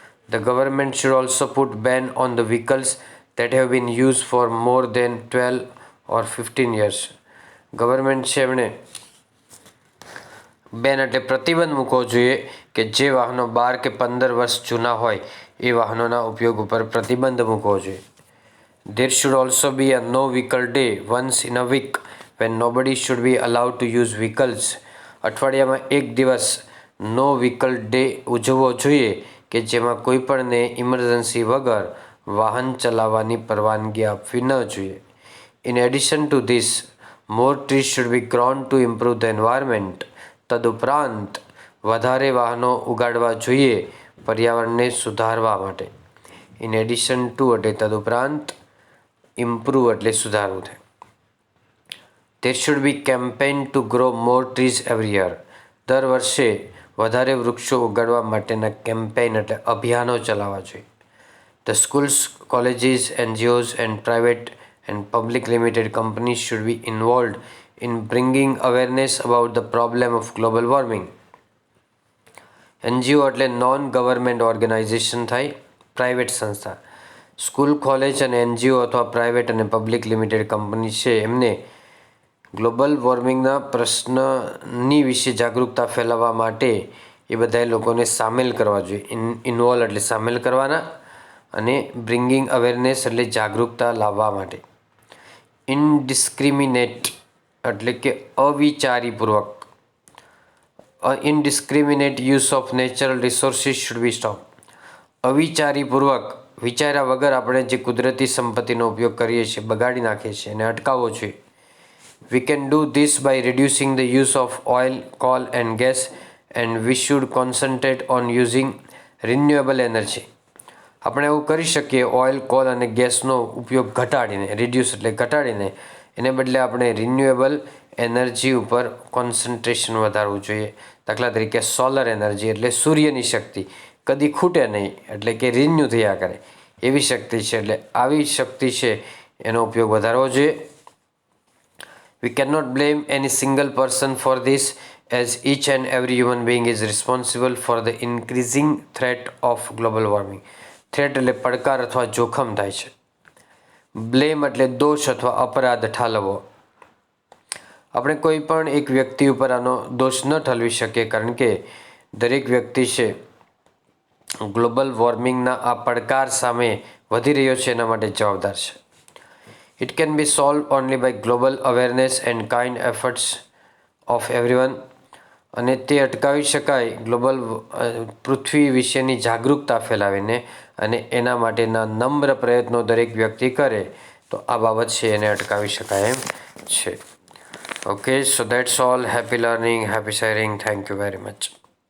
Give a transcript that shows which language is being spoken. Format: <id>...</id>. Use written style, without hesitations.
<en>The government should also put ban on the vehicles that have been use for more than 12 or 15 years.</en> <gu>Government છે એમણે બેન એટલે પ્રતિબંધ મૂકવો જોઈએ કે જે વાહનો 12 કે 15 વર્ષ જૂના હોય એ વાહનોના ઉપયોગ ઉપર પ્રતિબંધ મૂકવો જોઈએ.</gu> <en>There should also be a no vehicle day once in a week when nobody should be allowed to use vehicles.</en> <gu>અઠવાડિયામાં એક દિવસ નો વ્હીકલ ડે ઉજવવો જોઈએ કે જેમાં કોઈ પણને ઇમરજન્સી વગર વાહન ચલાવવાની પરવાનગી આપવી ન જોઈએ.</gu> <en>In addition to this, more trees should be grown to improve the environment.</en> <gu>તદુપરાંત વધારે વાહનો ઉગાડવા જોઈએ પર્યાવરણને સુધારવા માટે. ઇન એડિશન ટુ એટલે તદુપરાંત, ઇમ્પ્રૂવ એટલે સુધારવું થાય.</gu> <en>There should be campaign to grow more trees every year.</en> <gu>દર વર્ષે વધારે વૃક્ષો ઉગાડવા માટેના કેમ્પેઇન એટલે અભિયાનો ચલાવવા જોઈએ.</gu> <en>The schools, colleges, NGOs and private and public limited companies should be involved in bringing awareness about the problem of global warming.</en> <gu>NGO એટલે નોન ગવર્મેન્ટ ઓર્ગેનાઇઝેશન થાય, પ્રાઇવેટ સંસ્થા. સ્કૂલ, કોલેજ અને NGO અથવા private અને public limited company છે એમને global વોર્મિંગના પ્રશ્નની વિશે જાગૃતતા ફેલાવવા માટે એ બધા લોકોને સામેલ કરવા જોઈએ. ઇન્વોલ્વ એટલે સામેલ કરવાના, અને બ્રિંગિંગ અવેરનેસ એટલે જાગૃતતા લાવવા માટે. ઇનડિસ્ક્રિમિનેટ એટલે કે અવિચારીપૂર્વક.</gu> <en>Indiscriminate use of natural resources should be stop.</en> <gu>અવિચારીપૂર્વક, વિચાર્યા વગર આપણે જે કુદરતી સંપત્તિનો ઉપયોગ કરીએ છીએ, બગાડી નાખીએ છીએ, એને અટકાવવો જોઈએ.</gu> <en>We can do this by reducing the use of oil, coal and gas, and we should concentrate on using renewable energy.</en> <gu>આપણે એવું કરી શકીએ, ઓઇલ, કોલ અને ગેસનો ઉપયોગ ઘટાડીને, રિડ્યુસ એટલે ઘટાડીને, એને બદલે આપણે રિન્યુએબલ એનર્જી ઉપર કોન્સન્ટ્રેશન વધારવું જોઈએ. દાખલા તરીકે સોલર એનર્જી એટલે સૂર્યની શક્તિ કદી ખૂટે નહીં, એટલે કે રિન્યુ થયા કરે એવી શક્તિ છે, એટલે આવી શક્તિ છે એનો ઉપયોગ વધારવો જોઈએ.</gu> <en>We cannot blame any single person for this, as each and every human being is responsible for the increasing threat of global warming.</en> <gu>Threat એટલે પડકાર અથવા જોખમ થાય છે. બ્લેમ એટલે દોષ અથવા અપરાધ ઠાલવવો. આપણે કોઈ પણ એક વ્યક્તિ ઉપર આનો દોષ ન ઠલવી શકીએ, કારણ કે દરેક વ્યક્તિ છે ગ્લોબલ વોર્મિંગના આ પડકાર સામે વધી રહ્યો છે એના માટે જવાબદાર છે.</gu> <en>It can be solved only by global awareness and kind efforts of everyone.</en> <gu>અને તે અટકાવી શકાય ગ્લોબલ પૃથ્વી વિશેની જાગૃતતા ફેલાવીને, અને એના માટેના નમ્ર પ્રયત્નો દરેક વ્યક્તિ કરે તો આ બાબત છે એને અટકાવી શકાય એમ છે.</gu> <en>Okay, so that's all. Happy learning, happy sharing. Thank you very much.</en>